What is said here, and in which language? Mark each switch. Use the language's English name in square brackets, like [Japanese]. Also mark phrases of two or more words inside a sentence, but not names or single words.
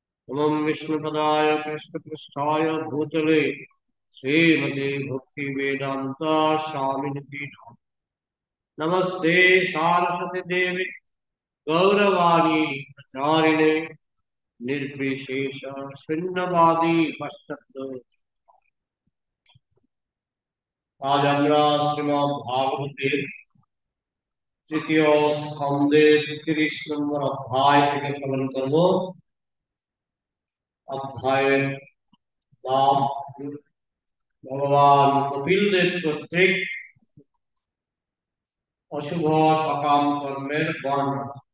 [Sanskrit] नमः विष्णुपदाय कृष्णपृष्ठाय भूतले श्रीमते भक्ति वेदांत स्वामिनिति नमस्ते सारस्वती देवी गौरवाणी प्रचारिणे निर्विशेष शून्यवादी पश्चात। [Bangla] आज আমরা শ্রীমদ্ ভাগবতের তৃতীয় স্কন্ধের ৩০ নম্বর অধ্যায় থেকে শ্রবণ করব। অধ্যায়ের নাম ভগবান কপিলদেব কর্তৃক অশুভ সকাম কর্মের বর্ণনা।